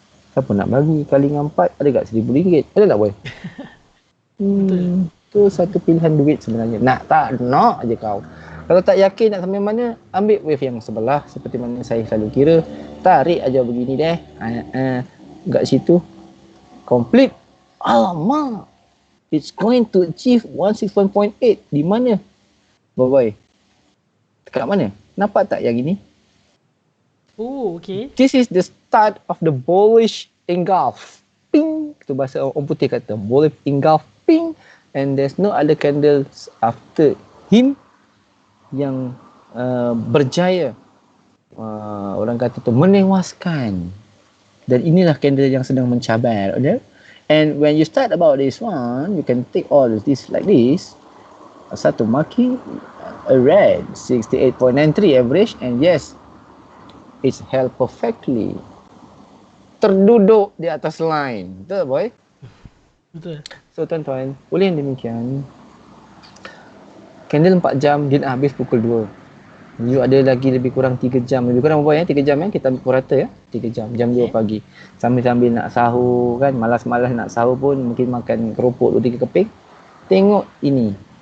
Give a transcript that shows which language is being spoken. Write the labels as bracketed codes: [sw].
[ms] Siapa nak bagi kali dengan 4 ada tak RM1,000? Ada tak boy? Tu satu pilihan duit sebenarnya. Nak tak? Nak je kau. Kalau tak yakin nak sampai mana, ambil wave yang sebelah seperti mana saya selalu kira. Tarik aja begini deh. Kat situ complete. [en] Alamak, it's going to achieve 161.8. [ms] Di mana? Boy. Dekat mana? Nampak tak yang ini? [en] Oh, okay. This is the start of the bullish engulf. Ping. [ms] Itu bahasa orang putih kata. [en] Bullish engulf. Ping. And there's no other candles after him [ms] yang berjaya. Orang kata tu menewaskan. Dan inilah candle yang sedang mencabar. [en] Okay? And when you start about this one, you can take all of this like this. Satu marking, a red, 68.93 average, and yes, it's held perfectly. [ms] Terduduk di atas line. Betul boy? Betul. So tuan-tuan, boleh yang demikian. Candle 4 jam, dia nak habis pukul 2. You ada lagi lebih kurang 3 jam. Lebih kurang berapa ya? 3 jam ya? Kita ambil rata ya? 3 jam. Jam 2 pagi. Sambil-sambil nak sahur kan. Malas-malas nak sahur pun mungkin makan keropok 2-3 keping. Tengok ini.